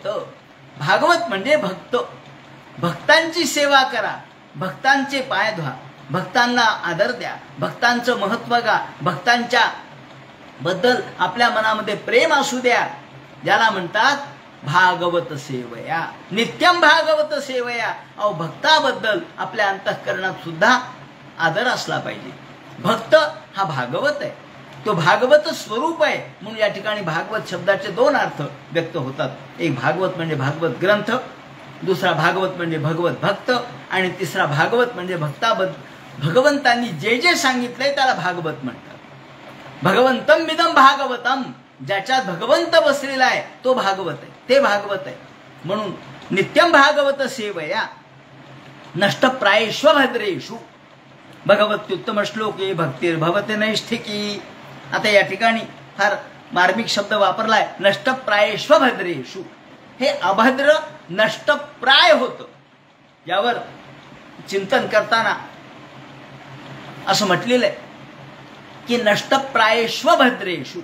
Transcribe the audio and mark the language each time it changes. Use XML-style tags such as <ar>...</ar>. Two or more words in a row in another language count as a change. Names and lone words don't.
<mr>भागवत म्हणजे भक्त. भक्तांची सेवा करा, भक्तांचे पाय धुवा, भक्तांना आदर द्या, भक्तांचं महत्त्व गा, भक्तांच्या बद्दल आपल्या मनामध्ये प्रेम असू द्या. ज्याला म्हणतात</mr> <sa>भागवत सेवया. नित्यम भागवत सेवया.</sa> <mr>अहो भक्ताबद्दल आपल्या अंतःकरणात सुद्धा आदर असला पाहिजे. भक्त हा भागवत आहे. तो भागवत स्वरूप आहे. म्हणून या ठिकाणी भागवत शब्दाचे दोन अर्थ व्यक्त होतात. एक भागवत म्हणजे भागवत ग्रंथ, दुसरा भागवत म्हणजे भगवत भक्त, आणि तिसरा भागवत म्हणजे भगवंतांनी जे जे सांगितलंय त्याला भागवत म्हणतात.</mr> <sa>भगवंतम विदम भागवतम,</sa> <mr>ज्याच्यात भगवंत बसलेला आहे तो भागवत आहे, ते भागवत आहे.</mr> <sa>म्हणून नित्यम भागवत सेवया नष्टप्रायेष्वभद्रेषु भगवत्युत्तम श्लोके भक्तिर्भवते नैष्ठिकी.</sa> <mr>आता या ठिकाणी फार मार्मिक शब्द वापरलाय, नष्टप्रायेष्वभद्रेषु. हे अभद्र नष्टप्राय होतं. यावर चिंतन करताना असं म्हटलेलं आहे की नष्टप्रायेष्वभद्रेषु.</mr>